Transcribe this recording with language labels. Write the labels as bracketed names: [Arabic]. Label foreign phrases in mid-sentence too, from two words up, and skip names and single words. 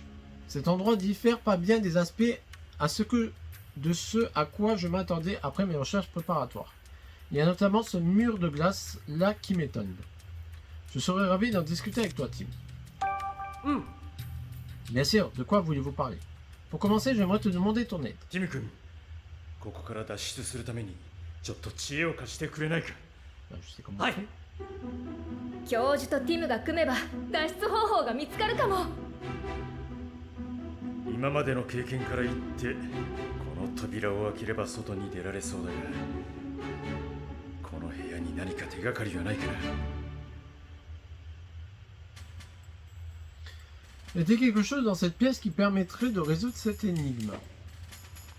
[French] Cet endroit diffère pas bien des aspects de ce à quoi je m'attendais après mes recherches préparatoires. Il y a notamment ce mur de glace là qui m'étonne. Je serais ravi d'en discuter avec toi, Tim. Bien sûr, de quoi voulez-vous parler? Pour commencer, j'aimerais te demander ton aide. [Japanese] ティム君、ここから脱出するためにちょっと知恵を貸してくれないか。 [French] Je sais comment on [Japanese] はい [French] fait. [Japanese] 教授とティムが組めば脱出方法が見つかるかも。今までの経験から言ってこの扉を開ければ外に出られそうだが、この部屋に何か手がかりがないかな。 [French] Y a-t-il quelque chose dans cette pièce qui permettrait de résoudre cette énigme?